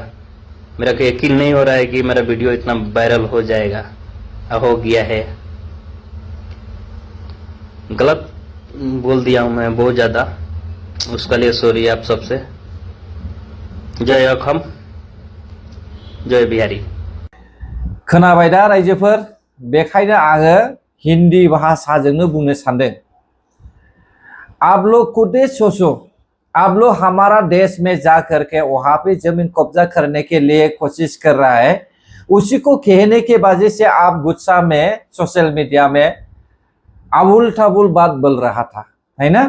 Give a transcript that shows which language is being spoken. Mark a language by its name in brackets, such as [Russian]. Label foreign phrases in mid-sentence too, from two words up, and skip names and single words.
[Hindi] मेरा को यकीन नहीं हो रहा है कि मेरा वीडियो इतना वायरल हो जाएगा, हो गया है। गलत बोल दिया हूँ मैं बहुत ज़्यादा, उसके लिए सॉरी आप सबसे। जय अखम, जय बिहारी। [Bodo] खोनाबाय दा रायजोफोर, बेखायनो आङो हिन्दी भाषाजोंनो बुंनो सानदों। [Hindi] आप लोग खुद सोचो, आप लोग हमारा देश में जा करके वहां पे जमीन कब्जा करने के लिए कोशिश कर रहा है, उसी को कहने के वजह से आप गुस्सा में [English] social media [Hindi] में अबुल तबुल बात बोल रहा था, है ना।